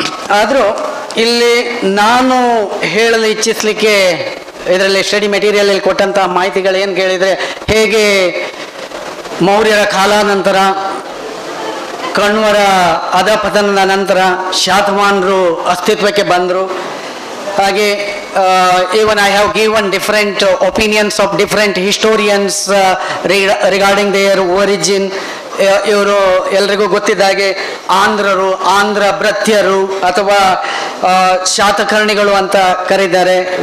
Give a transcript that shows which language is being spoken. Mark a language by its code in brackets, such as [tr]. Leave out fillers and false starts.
[kn] ಆದರೂ ಇಲ್ಲಿ ನಾನು ಹೇಳಲು ಇಚ್ಛಿಸಲಿಕ್ಕೆ ಇದರಲ್ಲಿ ಸ್ಟಡಿ ಮೆಟೀರಿಯಲಲ್ಲಿ ಕೊಟ್ಟಂಥ ಮಾಹಿತಿಗಳು ಏನು ಕೇಳಿದರೆ, ಹೇಗೆ ಮೌರ್ಯರ ಕಾಲಾನಂತರ, ಕಣ್ವರ ಅಧಪತನದ ನಂತರ ಶಾತವಾಹನರು ಅಸ್ತಿತ್ವಕ್ಕೆ ಬಂದರು. [en] ಹಾಗೆ even I have given different opinions of different historians regarding their origin. [kn] ಇವರು ಎಲ್ರಿಗೂ ಗೊತ್ತಿದ್ದಾಗೆ ಆಂಧ್ರರು, ಆಂಧ್ರ ಭೃತ್ಯರು ಅಥವಾ ಶಾತಕರ್ಣಿಗಳು ಅಂತ ಕರೀತಾರೆ.